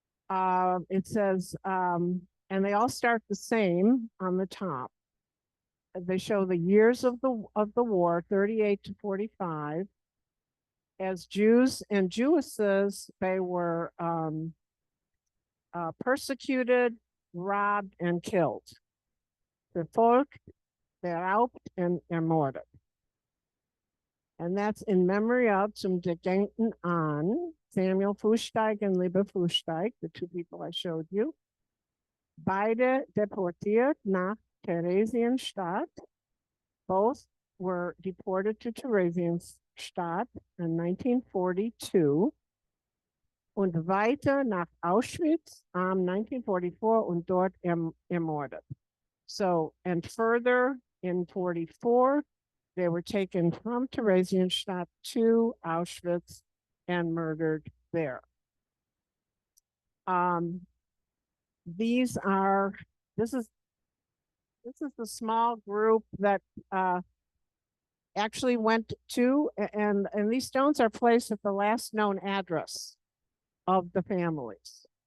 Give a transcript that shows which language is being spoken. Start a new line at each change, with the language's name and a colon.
English: It says, and they all start the same on the top. They show the years of the war, 38 to 45. As Jews and Jewesses, they were persecuted, robbed, and killed.
German: Verfolgt, beraubt, and ermordet.
English: And that's in memory of,
German: zum Gedenken an,
English: Samuel Fuchsdijk and Liebe Fuchsdijk, the two people I showed you.
German: Beide deportiert nach Theresienstadt.
English: Both were deported to Theresienstadt in 1942.
German: Und weiter nach Auschwitz 1944 und dort ermordet.
English: So, and further in 44, they were taken from Theresienstadt to Auschwitz and murdered there. This is the small group that actually went to, and these stones are placed at the last known address of the families.